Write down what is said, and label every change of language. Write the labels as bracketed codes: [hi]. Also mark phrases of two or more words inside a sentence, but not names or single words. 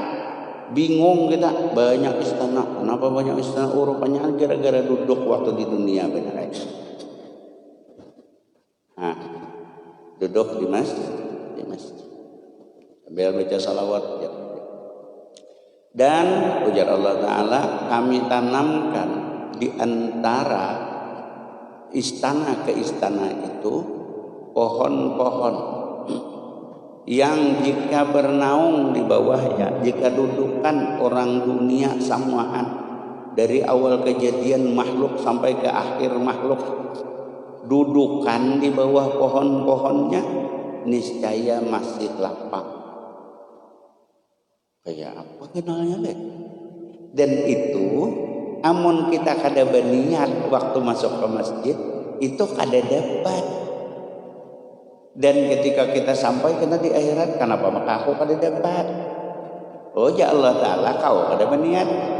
[id] Bingung kita, banyak istana. Kenapa banyak istana? Rupanya gara-gara duduk waktu di dunia benar aja. Nah, duduk di masjid. Sambil baca salawat. Dan ujar Allah Ta'ala, kami tanamkan di antara istana ke istana itu pohon-pohon yang jika bernaung di bawahnya, jika dudukan orang dunia samaan dari awal kejadian makhluk sampai ke akhir makhluk, dudukan di bawah pohon-pohonnya, niscaya masih lapang. [bjn] Kayak apa kenalnya deh? Dan itu amun kita kada berniat waktu masuk ke masjid, itu kada dapat. Dan ketika kita sampai kena di akhirat, kenapa maka aku kada dapat? Oh ya Allah Ta'ala, kau kada berniat.